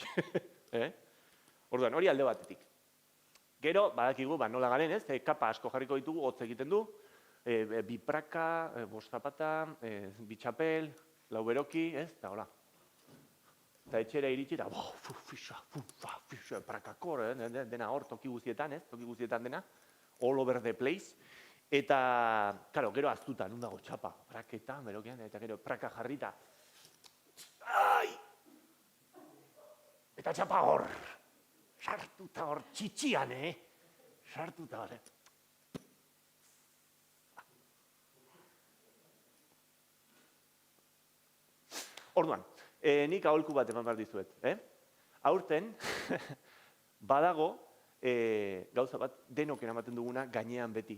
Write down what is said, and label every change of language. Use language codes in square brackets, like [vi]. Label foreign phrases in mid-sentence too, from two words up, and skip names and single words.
[eu] Orduan, hori alde batetik. Gero, badakigu, nola garen, ez? Kapa asko jarriko ditugu, hotz egiten du, bi praka, bost zapata, bi txapel, lau beroki, ez? Eta hola. Eta etxera iritsi, eta fixa, prakakor, dena hor, toki guztietan, ez? Toki guztietan dena, [en] all over the place. [eu] Eta, karo, gero aztuta, nun dago txapa, praketa, berokian, eta gero praka jarrita. Ai! Eta txapa hor. Sartuta hor, txitxian, Sartuta hor, Orduan, nik aholku bat eman behar dizuet, Aurten, badago, gauza bat, denok eramaten duguna gainean beti.